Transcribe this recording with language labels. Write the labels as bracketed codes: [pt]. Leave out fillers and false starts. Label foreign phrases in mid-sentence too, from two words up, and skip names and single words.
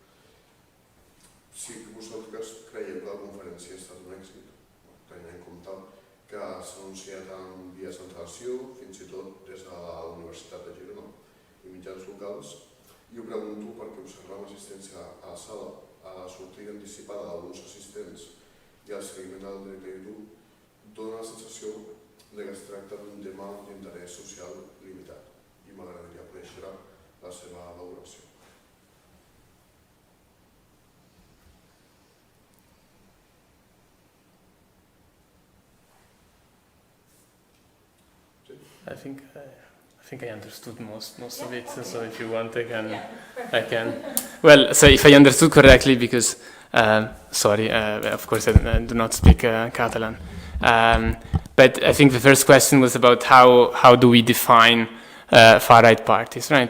[ca] Si vosaltres creieu que la conferència ha estat un èxit, tenint en compte que s'ha anunciat en vies d'antelació, fins i tot des de la Universitat de Girona i mitjans locals, i ho pregunto perquè observar l'assistència a la sala, a la sortida anticipada d'alguns assistents i el seguiment del dret a dur, dona la sensació que es tracta d'un tema d'interès social limitat i m'agradaria conèixer la seva valoració. [en] I think I understood most of it. So if you want, I can. Well, so if I understood correctly, because sorry, of course I do not speak Catalan, but I think the first question was about how do we define far-right parties, right?